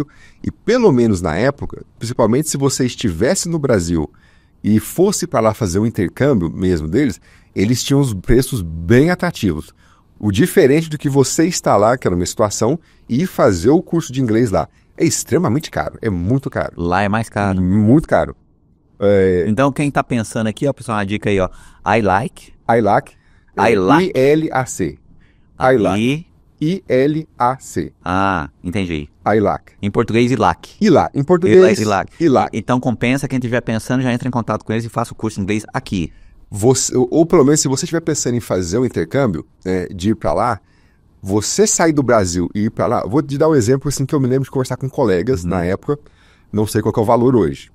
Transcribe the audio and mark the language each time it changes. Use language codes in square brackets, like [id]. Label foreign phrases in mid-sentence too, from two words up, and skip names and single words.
[pt] E pelo menos na época, principalmente se você estivesse no Brasil e fosse para lá fazer o intercâmbio mesmo deles, eles tinham os preços bem atrativos. O diferente do que você está lá, que era uma situação, e fazer o curso de inglês lá. É extremamente caro, é muito caro. Lá é mais caro. Muito caro. Então, quem tá pensando aqui, ó, pessoal, uma dica aí, ó. ILAC. ILAC. ILAC. I-L-A-C. ILAC. I-L-A-C. Ah, entendi. ILAC. Em português, ILAC. ILAC. Em português, ILAC. ILAC. Então, compensa, quem estiver pensando, já entra em contato com eles e faça o curso de inglês aqui. Ou pelo menos, se você estiver pensando em fazer o intercâmbio, de ir para lá, você sair do Brasil e ir para lá, vou te dar um exemplo assim que eu me lembro de conversar com colegas na época, não sei qual que é o valor hoje.